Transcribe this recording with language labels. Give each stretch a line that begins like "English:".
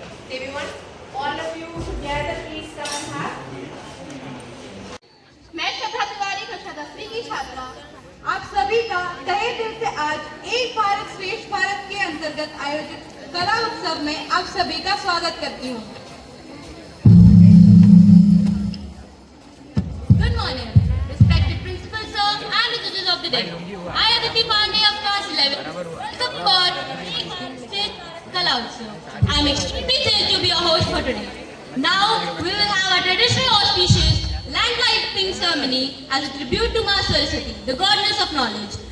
English: Everyone, all of you together, please come and have.
Hindi: मैं श्रद्धा तिवारी कक्षा 10वीं की छात्रा आप सभी का तहे दिल से आज एक भारत श्रेष्ठ भारत के अंतर्गत आयोजित कला उत्सव में आप सभी का स्वागत करती हूँ।
English: Good morning, respected principal sir and the judges of the day. I, Aditi Pandey of class 11, welcome for State Kala Utsav. I am extremely thrilled to be a host for today. Now we will have a traditional auspicious land lighting ceremony as a tribute to Ma Saraswati, the goddess of knowledge.